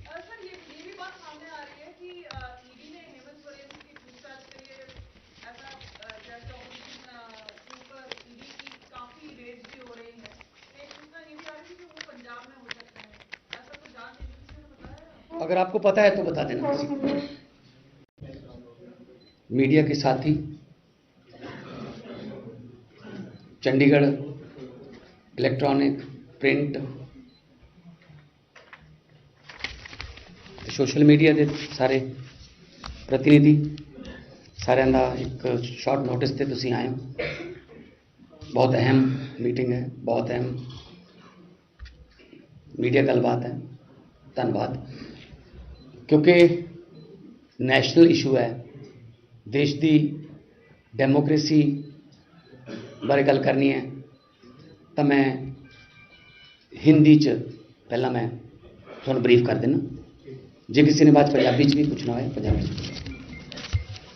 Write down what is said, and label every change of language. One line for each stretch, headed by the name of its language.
Hindi: Sir ये भी बात सामने आ रही है कि ईडी ने हेमंत सोरेन की पूछताछ के लिए ऐसा जैसे ऑपोजिशन के ऊपर ईडी की काफी रेड्स भी हो रही है, एक सूचना ये भी आ रही है कि वो पंजाब में हो सकते हैं, ऐसा कुछ जांच एजेंसी ने बताया? अगर आपको पता है तो बता देना किसी को। मीडिया के साथी Chandigarh electronic print social media
Punjabi: ਦੇ ਸਾਰੇ ਪ੍ਰਤੀਨਿਧੀ ਸਾਰਿਆਂ ਦਾ ਇੱਕ ਸ਼ਾਰਟ ਨੋਟਿਸ ਤੇ ਤੁਸੀਂ ਆਏ ਹੋ।
Hindi: बहुत अहम मीटिंग है, बहुत अहम मीडिया गलबात है। धन्यवाद, क्योंकि नेशनल इशू है, देश की डेमोक्रेसी बारे गल करनी है तो मैं हिंदी च पहला मैं थोड़ा ब्रीफ कर देना, जे किसी ने बात पंजाबी च भी पूछना है पंजाबी च।